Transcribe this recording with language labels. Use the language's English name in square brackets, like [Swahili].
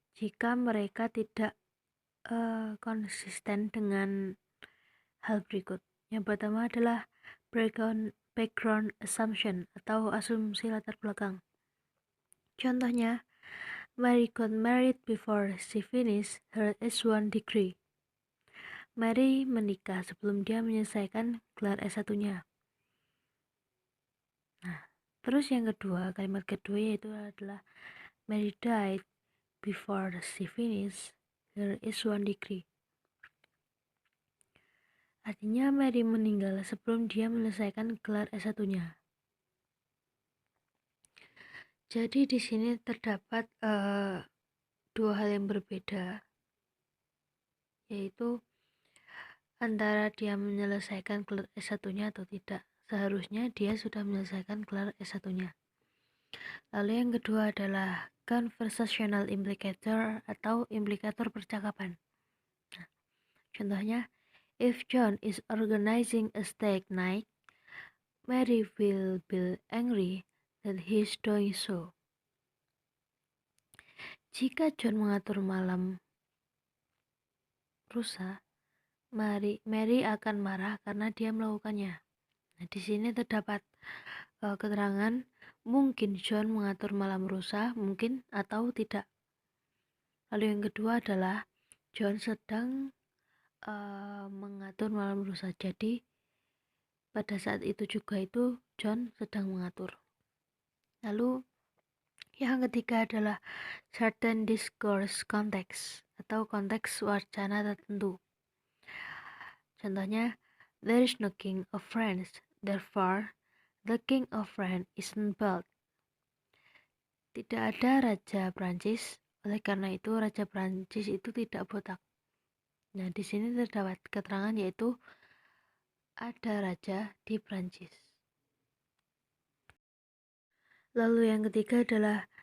[Indonesian] Jika mereka tidak konsisten dengan hal berikut. Yang pertama adalah [English] background assumption [Indonesian] atau asumsi latar belakang. [English] Contohnya, Mary got married before she finished her S1 degree. [Indonesian] Mary menikah sebelum dia menyelesaikan gelar S1-nya. Nah, terus yang kedua, kalimat kedua yaitu adalah [English] Mary died before she finished her S1 degree. [Indonesian] Artinya Mary meninggal sebelum dia menyelesaikan gelar S1-nya. Jadi di sini terdapat dua hal yang berbeda, yaitu antara dia menyelesaikan gelar S1-nya atau tidak. Seharusnya dia sudah menyelesaikan gelar S1-nya. Lalu yang kedua adalah [English] conversational implicator [Indonesian] atau implikator percakapan. Nah, contohnya, [English] if John is organizing a steak night, Mary will be angry that he is doing so. [Indonesian] Jika John mengatur malam rusa, Mary akan marah karena dia melakukannya. Nah, di sini terdapat keterangan mungkin John mengatur malam rusa, mungkin atau tidak. Lalu yang kedua adalah John sedang mengatur malam rusa. Jadi pada saat itu juga itu John sedang mengatur. Lalu yang ketiga adalah [English] certain discourse context [Indonesian] atau konteks wacana tertentu. Contohnya, [English] there is no king of France, therefore the king of France isn't bald. [Indonesian] Tidak ada raja Prancis, oleh karena itu raja Prancis itu tidak botak. Nah, di sini terdapat keterangan yaitu ada raja di Prancis. Lalu yang ketiga adalah